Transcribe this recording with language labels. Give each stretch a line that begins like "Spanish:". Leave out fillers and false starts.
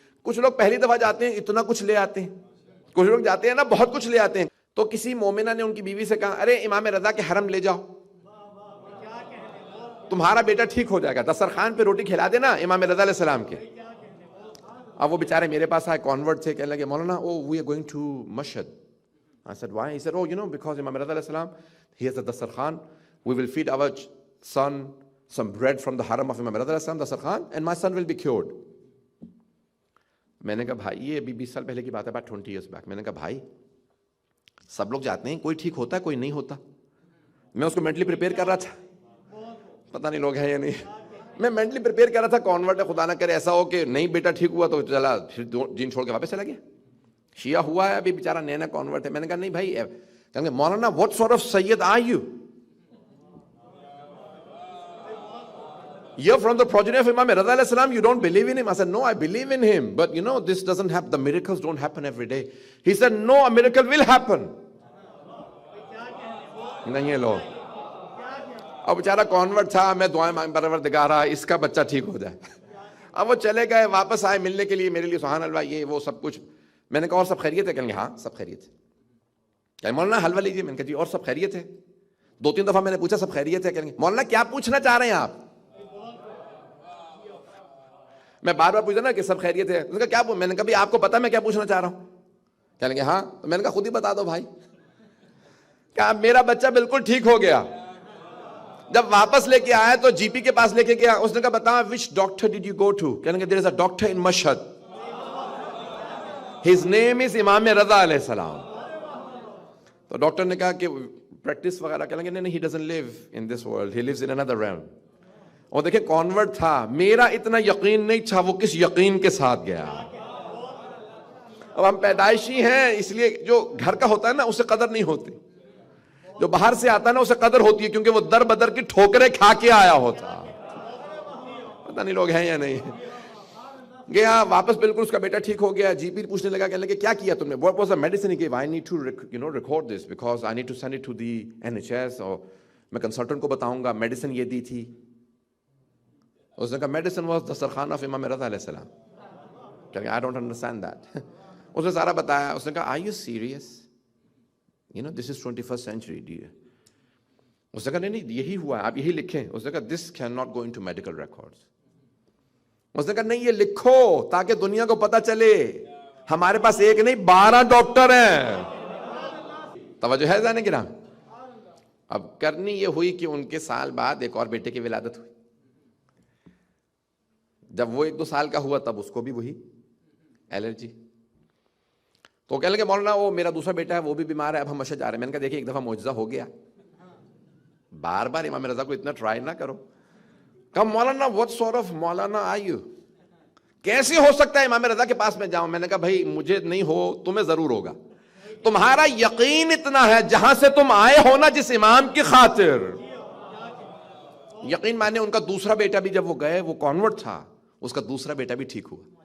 Urdu: کچھ لوگ پہلی دفعہ جاتے ہیں اتنا کچھ لے آتے ہیں، کچھ لوگ جاتے ہیں نا بہت کچھ لے آتے ہیں. تو کسی مومنہ نے ان کی بیوی سے کہا ارے امام رضا کے حرم لے جاؤ، تمہارا بیٹا ٹھیک ہو جائے گا، دسترخوان پہ روٹی کھلا دینا امام رضا علیہ السلام کے. اب وہ بیچارے میرے پاس آئے، کنورٹ تھے، کہنے لگے مولانا
English: we are going to Mashhad. I said why? He said because Imam Reza alayhi salam, he has a dastarkhan, we will feed our son some bread from the haram of Imam Reza alayhi salam, dastarkhan, and my son will be cured.
Urdu: میں نے کہا بھائی یہ ابھی 20 سال پہلے کی بات ہے،
English: about 20 years back.
Urdu: میں نے کہا بھائی سب لوگ جاتے ہیں، کوئی ٹھیک ہوتا ہے کوئی نہیں ہوتا. میں اس کو مینٹلی پریپیئر کر رہا تھا، پتہ نہیں لوگ ہیں یا نہیں، میں مینٹلی پریپیئر کر رہا تھا کنورٹ ہے، خدا نہ کرے ایسا ہو کہ نہیں بیٹا ٹھیک ہوا تو چلا پھر دین چھوڑ کے واپس چلا گیا. شیعہ ہوا ہے ابھی بیچارہ نیا کنورٹ ہے. میں نے کہا نہیں بھائی، کہیں گے مولانا
English: what sort of Sayyid are you? You're from the progeny of Imam Reza alayhi salam, you don't believe in him? I said no, I believe in him, but this doesn't happen, the miracles don't happen every day. He said no, a miracle will happen.
Urdu: نہیں ہے لوگ. اب بیچارہ convert تھا، میں دعائیں مانگ پروردگارا اس کا بچہ ٹھیک ہو جائے. اب وہ چلے گئے، واپس آئے ملنے کے لیے میرے لیے، سبحان اللہ یہ وہ سب کچھ. میں نے کہا اور سب خیریت ہے؟ کہیں گے ہاں سب خیریت ہے. کہ مولانا حلوہ لیجیے. میں نے کہا جی اور سب خیریت ہے. 2-3 دفعہ میں نے پوچھا سب خیریت ہے؟ کہیں گے مولانا کیا پوچھنا چاہ رہے ہیں آپ؟ میں بار بار پوچھا نا کہ سب خیریت ہے. اس نے کہا کیا؟ میں نے کہا بھی آپ کو پتا میں کیا پوچھنا چاہ رہا ہوں؟ کہنے لگے ہاں. تو میں نے کہا خود ہی بتا دو بھائی. کہا میرا بچہ بالکل ٹھیک ہو گیا. جب واپس لے کے آیا تو جی پی کے پاس لے کے گیا. اس نے کہا بتا
English: which doctor did you go to?
Urdu: کہنے لگے
English: there is a doctor in Mashhad, his name is Imam Raza علیہ السلام.
Urdu: تو ڈاکٹر نے کہا کہ پریکٹس وغیرہ، کہنے لگے نہیں
English: he doesn't live in this world, he lives in another realm.
Urdu: اور دیکھیں کنورٹ تھا، میرا اتنا یقین نہیں تھا، وہ کس یقین کے ساتھ گیا. اب ہم پیدائشی ہیں اس لیے جو گھر کا ہوتا ہے نا اسے قدر نہیں ہوتی، جو باہر سے آتا ہے نا اسے قدر ہوتی ہے، کیونکہ وہ در بدر کی ٹھوکریں کھا کے آیا ہوتا. پتہ نہیں لوگ ہیں یا نہیں. گیا واپس بالکل اس کا بیٹا ٹھیک ہو گیا. جی پی پوچھنے لگا، کہنے لگے کیا کیا تم نے؟
English: what was the medicine he gave? I need to record this because I need to send it to the NHS,
Urdu: اور میں کنسلٹنٹ کو بتاؤں گا میڈیسن یہ دی تھی. اس نے کہا
English: medicine was
Urdu: دسترخوان آف امام رضا علیہ السلام. کہنے لگا
English: I don't understand that.
Urdu: اس نے سارا بتایا. اس نے کہا
English: are you serious? this is 21st century dear.
Urdu: اس نے کہا نہیں یہی ہوا ہے، آپ یہی لکھیں. اس نے کہا
English: this cannot go into medical records.
Urdu: اس نے کہا نہیں یہ لکھو تاکہ دنیا کو پتا چلے ہمارے پاس ایک نہیں 12 ڈاکٹر ہیں. توجہ ہے ذہن گرام. اب کرنی یہ ہوئی کہ ان کے سال بعد ایک اور بیٹے کی ولادت ہوئی. جب وہ 1-2 سال کا ہوا تب اس کو بھی وہی الرجی. تو کہنے لگے مولانا وہ میرا دوسرا بیٹا ہے وہ بھی بیمار ہے، اب ہم مشہد جا رہے ہیں. میں نے کہا دیکھیں ایک دفعہ معجزہ ہو گیا، بار بار امام رضا کو اتنا ٹرائی نہ کرو. کہا
English: Maulana what sort of Maulana are you?
Urdu: کیسے ہو سکتا ہے امام رضا کے پاس میں جاؤں؟ میں نے کہا بھائی مجھے نہیں ہو تمہیں ضرور ہوگا. تمہارا یقین اتنا ہے جہاں سے تم آئے ہو نا جس امام کی خاطر. یقین مانے ان کا دوسرا بیٹا بھی جب وہ گئے وہ کنورٹ تھا، اس کا دوسرا بیٹا بھی ٹھیک ہوا.